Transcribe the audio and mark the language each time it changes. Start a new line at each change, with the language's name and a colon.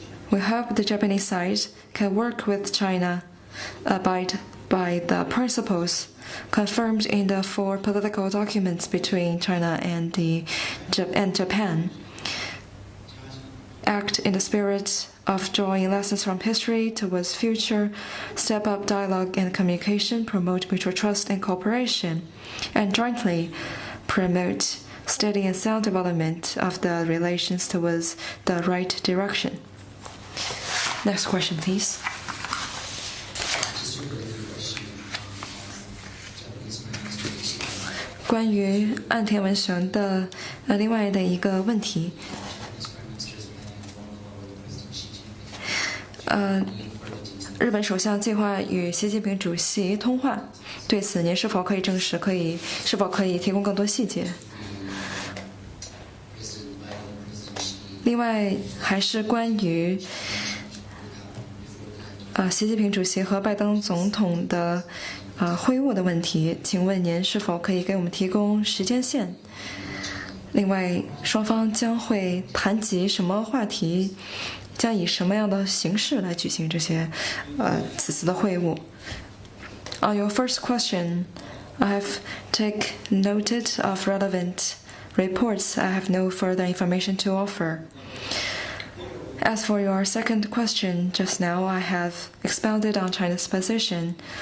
English: We hope the Japanese side can work with China, abide by the principles confirmed in the 4 political documents between China and Japan, act in the spirit of drawing lessons from history towards future, step up dialogue and communication, promote mutual trust and cooperation, and jointly promote steady and sound development of the relations towards the right direction. Next question, please. Just a related question Japanese administration.
Chinese: 关于岸田文雄的另外的一个问题，
English: Japanese Prime Minister's been on the phone call with President Xi
Chinese: 日本首相计划与习近平主席通话，对此您是否可以证实？是否可以提供更多细节？另外，还是关于习近平主席和拜登总统的会晤的问题，请问您是否可以给我们提供时间线？另外，双方将会谈及什么话题？将以什么样的形式来举行这些此次的会晤？
English: On your first question, I have noted of relevant reports. I have no further information to offer. As for your second question just now, I have expounded on China's position.